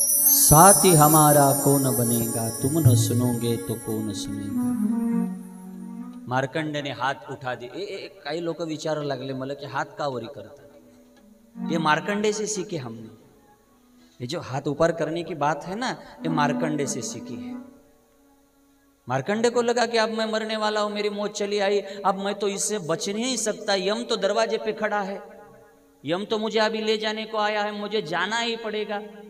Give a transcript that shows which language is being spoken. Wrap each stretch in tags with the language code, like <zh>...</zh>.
<hi>साथी हमारा कौन बनेगा, तुम न सुनोगे तो कौन सुनेगा.</hi> <mr>मार्कंडेने हात</mr> <hi>उठा दे.</hi> <mr>काही लोक विचारायला लागले मला की हात का वरी करतात.</mr> <hi>ये मार्कंडे से सीखे हमने. ये जो हाथ ऊपर करने की बात है ना, ये मार्कंडे से सीखी है. मार्कंडे को लगा कि अब मैं मरने वाला हूं, मेरी मौत चली आई, अब मैं तो इससे बच नहीं सकता. यम तो दरवाजे पे खड़ा है, यम तो मुझे अभी ले जाने को आया है, मुझे जाना ही पड़ेगा.</hi>